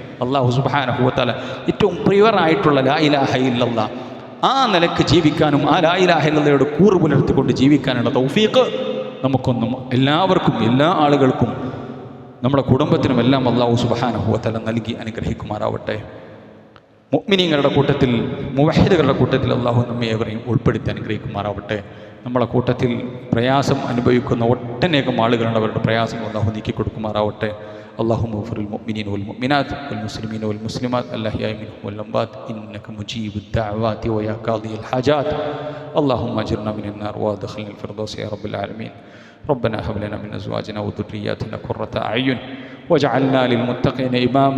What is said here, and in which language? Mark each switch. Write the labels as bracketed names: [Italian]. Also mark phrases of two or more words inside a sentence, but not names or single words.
[Arabic] الله سبحانه وتعالى [Malayalam] ഏറ്റവും പ്യുവറായിട്ടുള്ള [Arabic] لا إله إلا الله [Malayalam] ആ നിലക്ക് ജീവിക്കാനും ആ [Arabic] لا إله إلا الله [Malayalam] കൂറ് പുലർത്തിക്കൊണ്ട് ജീവിക്കാനുള്ള തൗഫീഖ് നമുക്കൊന്നും എല്ലാവർക്കും, എല്ലാ ആളുകൾക്കും, നമ്മുടെ കുടുംബത്തിനും എല്ലാം [Arabic] الله سبحانه وتعالى [Malayalam] നൽകി അനുഗ്രഹിക്കുമാറാവട്ടെ. മുഅ്മിനീങ്ങളുടെ കൂട്ടത്തിൽ, മുവഹിദുകളുടെ കൂട്ടത്തിൽ അല്ലാഹു നമ്മെ ഏവരെയും ഉൾപ്പെടുത്തി അനുഗ്രഹിക്കുമാറാവട്ടെ. നമ്മളെ കൂട്ടത്തിൽ പ്രയാസം അനുഭവിക്കുന്ന ഒട്ടനേകം ആളുകളുണ്ട്. അവരുടെ പ്രയാസങ്ങൾ അല്ലാഹു നീക്കി കൊടുക്കുമാറാവട്ടെ. [Arabic] اللهم اغفر للمؤمنين والمؤمنات والمسلمين والمسلمات الأحياء منهم والأموات إنك مجيب الدعوات ويا قاضي الحاجات. اللهم أجرنا من النار وادخلنا الفردوس يا رب العالمين. ربنا هب لنا من أزواجنا وذرياتنا قرة أعين واجعلنا للمتقين إماما.